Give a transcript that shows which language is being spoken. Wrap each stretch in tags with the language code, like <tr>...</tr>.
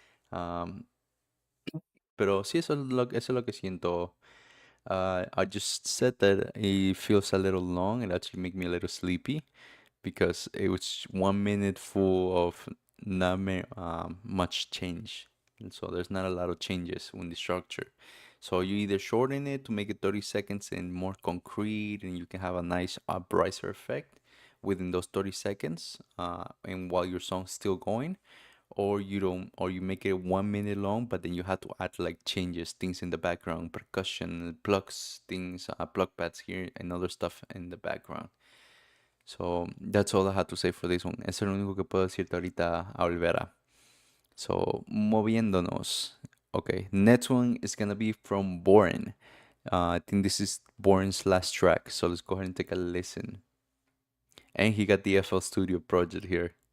<es>Am, pero sí, eso es lo que siento.</es> <en>I just said that it feels a little long. It actually make me a little sleepy because it was 1 minute full of not much change. And so there's not a lot of changes in the structure. So you either shorten it to make it 30 seconds and more concrete, and you can have a nice upriser effect within those 30 seconds, and while your song's still going, or you don't, or you make it 1 minute long, but then you have to add like changes, things in the background, percussion, plugs, things, plug pads here, and other stuff in the background. So that's all I had to say for this one.</en> <es>Eso es lo único que puedo decirte ahorita a Olvera. So moviéndonos.</es> <en>Okay, next one is gonna be from Born. I think this is Born's last track. So let's go ahead and take a listen. And he got the FL Studio project here.</en>